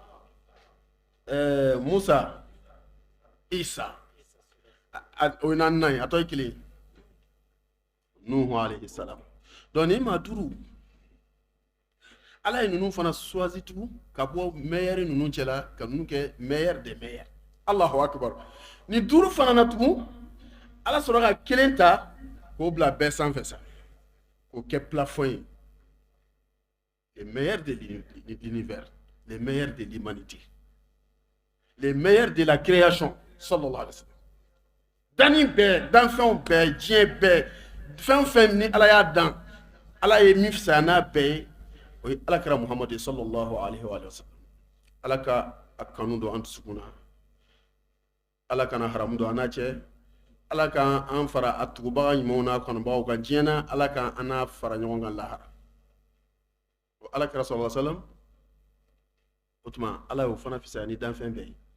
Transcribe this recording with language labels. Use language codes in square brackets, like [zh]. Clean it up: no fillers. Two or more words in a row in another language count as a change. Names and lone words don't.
[bm] Musa Isa o ye 4nan ye a tɔ ye 1 Nuhu [ar] عليه السلام [bm] donc ni maa 5 ala ye ninnu fana choisi tugun ka bɔ meilleur ninnu cɛla ka ninnu kɛ [fr] meilleur des meilleurs [ar] الله أكبر [bm] ni 5 fana na tugun ala sɔrɔ ka 1 ta k'o bila bɛɛ sanfɛ sa k'o kɛ plafond ye [fr] les meilleurs de l'univers les meilleurs de l'humanité les meilleurs de la création [ar] صلى الله عليه وسلم [bm] dani bɛɛ danfɛnw bɛɛ diɲɛ bɛɛ fɛn fɛn ni ala y'a dan ala ye min fisaya n'a bɛɛ ye o ye ala kɛra Muhammad [ar] صلى الله عليه وسلم [bm] ala ka a kanu don an dusukun na ala kana haramu don an n'a cɛ ala ka an fara a tugubaga ɲumanw n'a kanubagaw kan diɲɛ na ala ka an n'a fara ɲɔgɔn kan lahara o ala kɛra [ar] صلى الله عليه وسلم [bm] o tuma ala y'o fana fisaya ni danfɛn bɛɛ ye